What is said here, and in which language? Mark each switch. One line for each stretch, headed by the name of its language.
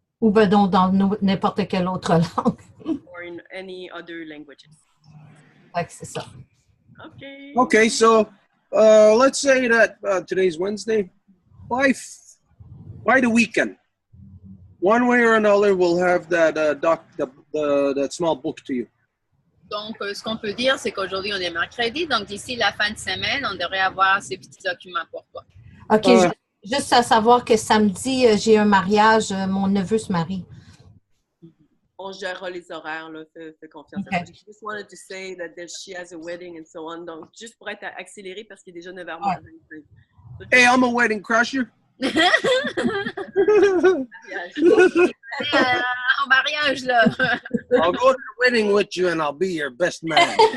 French: Ou ben donc dans n'importe quelle autre langue.
English: Or in any other languages.
French: Ouais, c'est ça. Okay.
English: Okay, so let's say that today's Wednesday. By the weekend, one way or another, we'll have that that small book to you.
French: Donc, ce qu'on peut dire, c'est qu'aujourd'hui, on est mercredi. Donc, d'ici la fin de semaine, on devrait avoir ces petits documents pour toi. OK. Juste à savoir que samedi, j'ai un mariage. Mon neveu se marie. On gérera les horaires, là. Fais confiance. Okay.
English: I just wanted to say that she has a wedding and so on.
French: Donc, juste pour être accéléré parce qu'il est déjà 9h25.
English: Hey, I'm a wedding crusher.
French: Au mariage, là.
English: I'll go to the wedding with you and I'll be your best man.